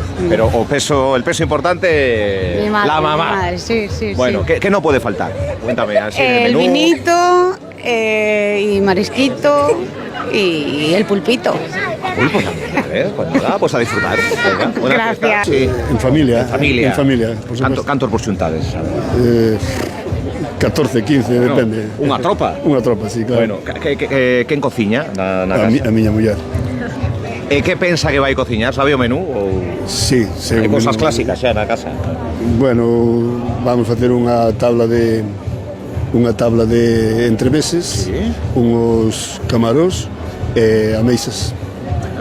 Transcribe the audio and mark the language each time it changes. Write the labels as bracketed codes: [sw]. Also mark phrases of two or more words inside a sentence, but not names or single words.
[es] Pero el peso importante, mi madre, la mamá. Mi madre, sí. Bueno, ¿qué no puede faltar? Cuéntame. Así el vinito, y marisquito y el pulpito. Pulpo también, pues nada, pues a disfrutar. Venga, gracias. Sí. En familia. [gl] Cantos por xuntades? 14, 15, depende. Unha tropa? Unha tropa, sí, claro. Bueno, quen cociña na casa? A miña muller. E que pensa que vai cociñar? Sabe o menú? Sí. Hai cousas clásicas xa na casa? Bueno, vamos facer unha tabla de entremeses, unhos camaróns e ameixas.